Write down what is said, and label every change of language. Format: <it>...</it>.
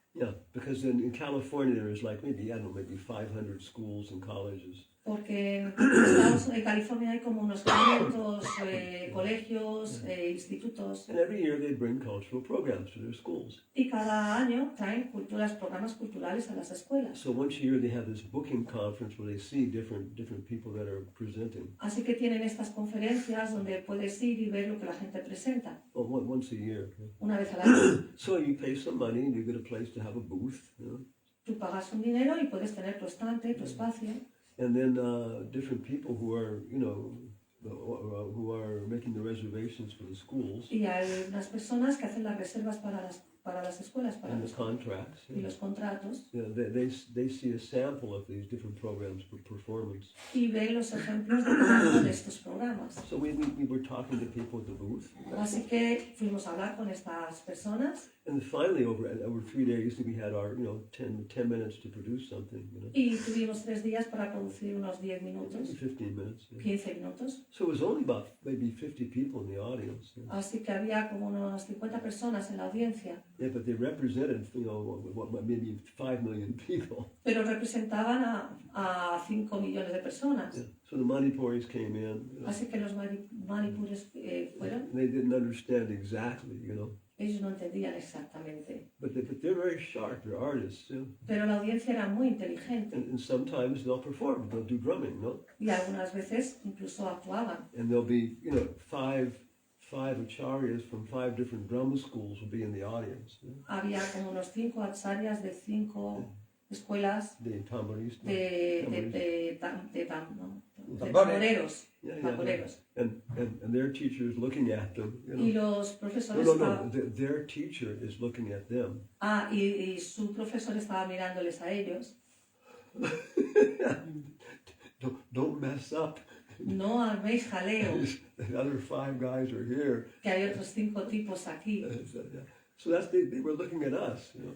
<en>Yeah, because in California there is like maybe 500 schools and colleges.</en> <es>Porque en California hay como unos 500 colegios, institutos,</es> <en>And every year they bring cultural programs to their schools.</en> <es>y cada año traen programas culturales a las escuelas.</es> <en>So once a year they have this booking conference where they see different people that are presenting.</en> <es>Así que tienen estas conferencias donde puedes ir y ver lo que la gente presenta,</es> <en>Oh, once a year. Okay.</en> <es>una vez al año.</es> <en>So you pay some money and you get a place to have a booth.</en> <es>Tú pagas un dinero y puedes tener tu estante, tu espacio,</es> <en>And then different people who are, who are making the reservations for the schools</en> <es>y hay unas personas que hacen las reservas para las escuelas, para</es> <en>and the</en> <es>los,</es> <en>contracts.</en> <es>y los contratos,</es> <en>They see a sample of these different programs for performance.</en> <es>y ven los ejemplos de cada uno de estos programas.</es> <en>So we were talking to people at the booth.</en> <es>Así que fuimos a hablar con estas personas</es> <en>And finally, over 3 days, we had our, 10 minutes to produce something,</en> <es>y tuvimos 3 días para producir unos 10</es> <en>maybe</en> <es>minutos,</es> <en>15 minutes.</en> <es>15 minutos.</es> <en>So it was only about maybe 50 people in the audience.</en> <es>Así que había como unas 50 personas en la audiencia,</es> <en>Yeah, but they represented, maybe 5 million people.</en> <es>pero representaban a 5 millones de personas.</es> <en>Yeah. So the Manipuris came in.</en> <es>Así que los manipures fueron,</es> <en>They didn't understand exactly,</en> <es>ellos no entendían exactamente,</es> <en>but they're very sharp. They're artists,</en> <es>pero la audiencia era muy inteligente</es> <en>and sometimes they'll perform. They'll do drumming,</en> <es>y algunas veces incluso actuaban.</es> <en>and there'll be, five acharyas from 5 different drum schools will be in the audience.</en> <es>Había como unos 5 acharyas de 5 escuelas The tamboristas. de Tambores. tamboreros,</es> <en>Yeah.</en> <es>tamboreros.</es> <en>And their teacher is looking at them.</en> <es>Y los profesores</es> <en>No.</en> <es>estaban...</es> <en>Their teacher is looking at them.</en> <es>y su profesor estaba mirándoles a ellos.</es> <en>don't mess up.</en> <es>No arméis jaleo,</es> <en>The other 5 guys are here.</en> <es>que hay otros 5 tipos aquí.</es> <en>So they were looking at us, you know,</en>